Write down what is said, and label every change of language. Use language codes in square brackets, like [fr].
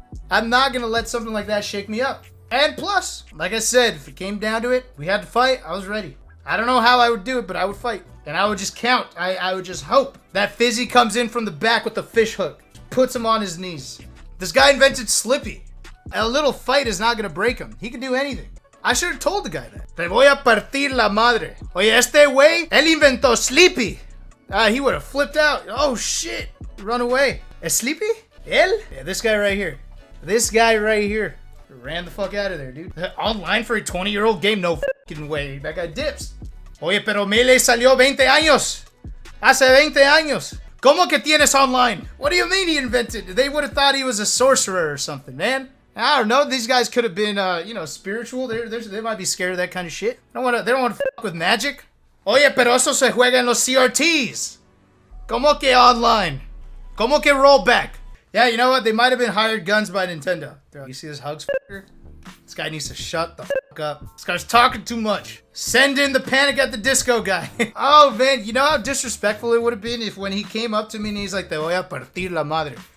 [en] I'm not gonna let something like that shake me up. And plus, like I said, if it came down to it, we had to fight, I was ready. I don't know how I would do it, but I would fight. And I would just count. I would just hope that Fizzy comes in from the back with the fish hook, puts him on his knees. This guy invented Slippy. A little fight is not gonna break him. He can do anything. I should have told the guy that. [es] Te voy a partir la madre. Oye, este güey, él inventó Sleepy. [en] He would have flipped out. Oh shit, run away. [es] ¿Es Sleepy? Él? [en] Yeah, this guy right here. This guy right here. Ran the fuck out of there, dude. Online for a 20-year-old game? No fucking way. That guy dips. [es] Oye, pero Melee salió 20 años. Hace 20 años. ¿Cómo que tienes online? [en] What do you mean he invented? They would have thought he was a sorcerer or something, man. I don't know. These guys could have been, spiritual. They might be scared of that kind of shit. They don't want to fuck with magic. [es] Oye, pero eso se juega en los CRTs. ¿Cómo que online? ¿Cómo que rollback? [en] Yeah, you know what? They might have been hired guns by Nintendo. You see this Hugs fucker? This guy needs to shut the fuck up. This guy's talking too much. Send in the Panic at the Disco guy. Oh, man. You know how disrespectful it would have been if when he came up to me and he's like, [es] te voy a partir la madre.